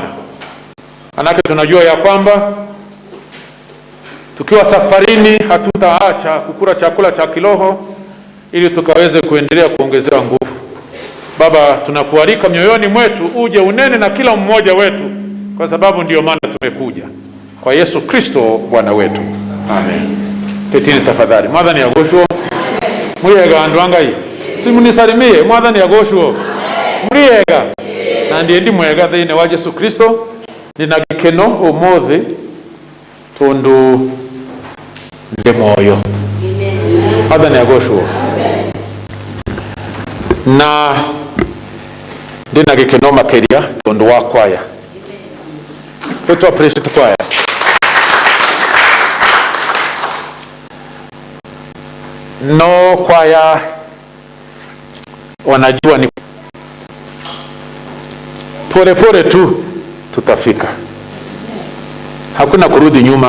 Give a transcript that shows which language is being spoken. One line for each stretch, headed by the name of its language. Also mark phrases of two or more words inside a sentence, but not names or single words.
Swahili: Manake tunajua ya kwamba tukiwa safarini hatutaacha kukula chakula cha kiroho ili tukaweze kuendelea kuongezewa nguvu. Baba, tunakualika mioyoni mwetu uje unene na kila mmoja wetu, kwa sababu ndio maana tumekuja. Kwa Yesu Kristo Bwana wetu. Amen. Tetini tafadhali.
Kikuyu: Mwathani agocwo. Muriega andu angai. Simunisalimie. Mwathani agocwo. Muriega. Na ndiye ndi mwega thĩinĩ wa Yesu Kristo. nina gikeno umuthi tondu ndi moyo othe negoshwo na ndina gikeno makeria tondu wa kwaya.
Swahili: Let's appreciate kwaya. No kwaya wanajua ni pole pole tu tutafika, hakuna kurudi nyuma.